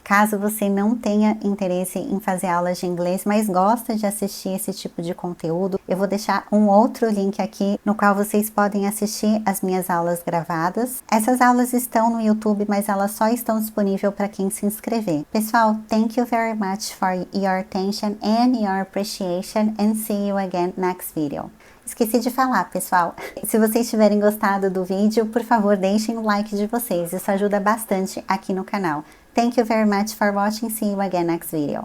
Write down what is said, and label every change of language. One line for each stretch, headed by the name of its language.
Portuguese: Caso você não tenha interesse em fazer aulas de inglês, mas gosta de assistir esse tipo de conteúdo, eu vou deixar um outro link aqui no qual vocês podem assistir as minhas aulas gravadas. Essas aulas estão no YouTube, mas elas só estão disponíveis para quem se inscrever. Pessoal,
English: thank you very much for your attention and your appreciation, and see you again next video.
Portuguese: Esqueci de falar, pessoal. Se vocês tiverem gostado do vídeo, por favor, deixem o like de vocês. Isso ajuda bastante aqui no canal.
English: Thank you very much for watching. See you again next video.